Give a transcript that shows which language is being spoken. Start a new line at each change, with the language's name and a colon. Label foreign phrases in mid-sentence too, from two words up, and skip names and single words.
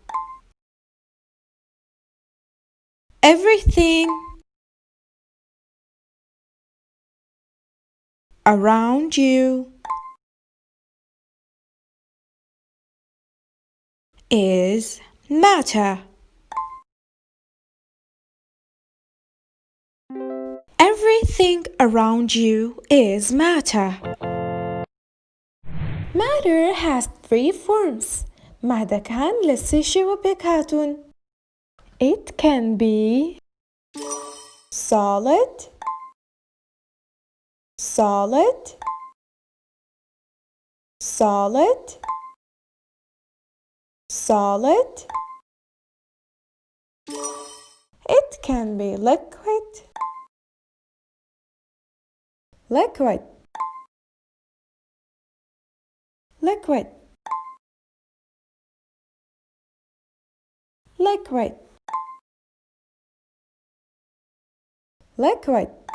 English: Everything around you is matter. Everything around you is matter. Matter has three forms.
Central Kurdish: مادەکان لە سێ شێوە پێکهاتوون.
English: It can be solid, solid, solid, solid. It can be liquid, liquid, liquid, liquid, liquid.